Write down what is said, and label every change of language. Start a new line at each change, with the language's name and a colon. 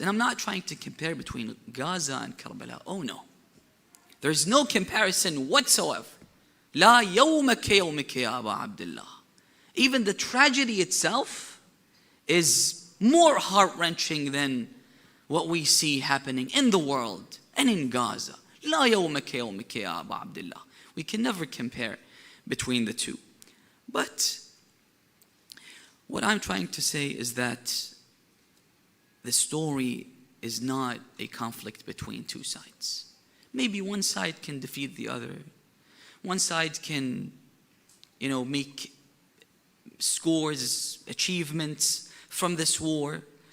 English: And I'm not trying to compare between Gaza and Karbala. Oh no. There's no comparison whatsoever.
Arabic: لَا يَوْمَكَ يَوْمِكَ يَا أَبَا عَبْدِ اللَّهِ.
English: Even the tragedy itself is more heart-wrenching than what we see happening in the world and in Gaza.
Arabic: لا يومك يومك يا أبا عبد الله.
English: We can never compare between the two. But what I'm trying to say is that the story is not a conflict between two sides. Maybe one side can defeat the other. One side can, make scores, achievements from this war.